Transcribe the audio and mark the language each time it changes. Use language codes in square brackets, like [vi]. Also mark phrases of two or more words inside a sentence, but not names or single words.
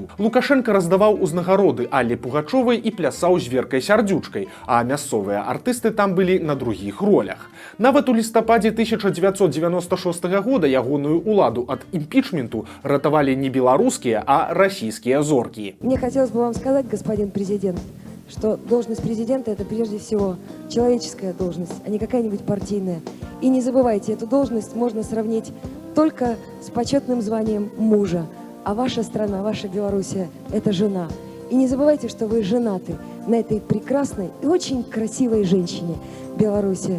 [be] Лукашенко раздаваў узнагароды Алле Пугачовай і плясаў з Веркай Сярдзючкай, а мясцовыя артысты там былі на другіх ролях. Нават у лістападзе 1996 года ягоную уладу ад імпічменту ратавалі не беларускія, а расійскія зоркі. [ru] Мне хотелось бы вам сказать, господин президент, что должность президента – это прежде всего человеческая должность, а не какая-нибудь партийная. И не забывайте, эту должность можно сравнить только с почетным званием мужа. А ваша страна, ваша Белоруссия – это жена. И не забывайте, что вы женаты на этой прекрасной и очень красивой женщине Белоруссия.